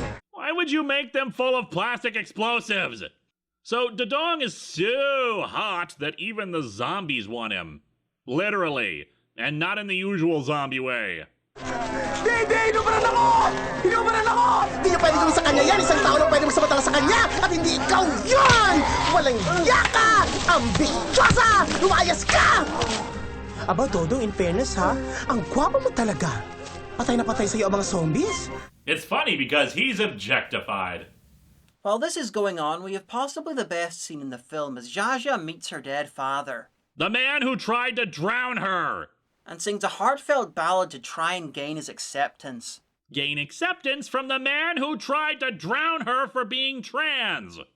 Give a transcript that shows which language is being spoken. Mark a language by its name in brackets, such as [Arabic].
[English] Why would you make them full of plastic explosives? So Dodong is so hot that even the zombies want him. Literally. And not in the usual zombie way. [Filipino] Hindi! Inubaran ako! Inubaran ako! Hindi niya pwede gawin sa kanya yan! Isang tao lang pwede magsamantala sa kanya! At hindi ikaw yan! Walang yaka! Ambisyosa! Lumayas ka! Aba, Dodong, [English] in fairness [Filipino] ha, ang gwapo mo talaga. Patay na patay sa'yo ang mga zombies? [English] It's funny because he's objectified. While this is going on, we have possibly the best scene in the film as Zsazsa meets her dead father. The man who tried to drown her! And sings a heartfelt ballad to try and gain his acceptance. Gain acceptance from the man who tried to drown her for being trans!